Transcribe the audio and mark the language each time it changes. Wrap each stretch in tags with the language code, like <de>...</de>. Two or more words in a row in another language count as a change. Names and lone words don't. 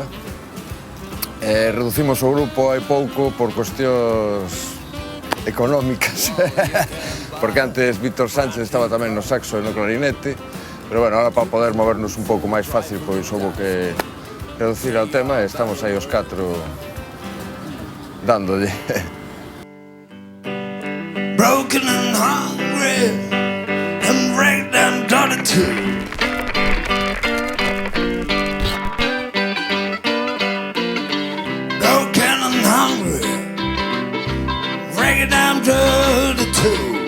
<gl>Reducimos o grupo hai pouco por cuestións económicas, porque antes Víctor Sánchez estaba tamén no saxo e no clarinete, pero,</gl> <es>bueno, ahora</es> <gl>para poder movernos un pouco máis fácil, pois houve que reducir ao tema e estamos aí os 4 dándolle.</gl> <en>Broken and hungry and wrecked and dirty too. Broken and hungry, wrecked and dirty too.</en>